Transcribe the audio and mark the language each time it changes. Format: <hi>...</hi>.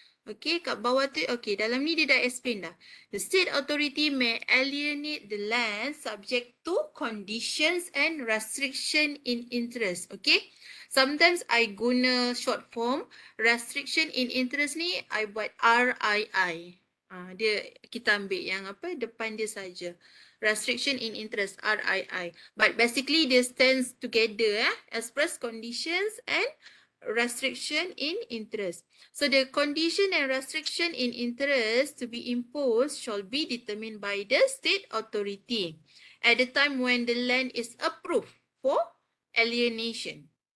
<ms>Okay, kat bawah tu, okay, dalam ni dia dah explain dah.</ms> <en>The state authority may alienate the land subject to conditions and restriction in interest. Okay, sometimes I</en> <ms>guna</ms> <en>short form, restriction in interest</en> <ms>ni, I buat</ms> <en>RII.</en> <ms>Dia kita ambil yang apa depan dia saja.</ms> <en>Restriction in interest, RII. But basically they stands together, express conditions and restriction in interest. So the condition and restriction in interest to be imposed shall be determined by the state authority at the time when the land is approved for alienation.</en>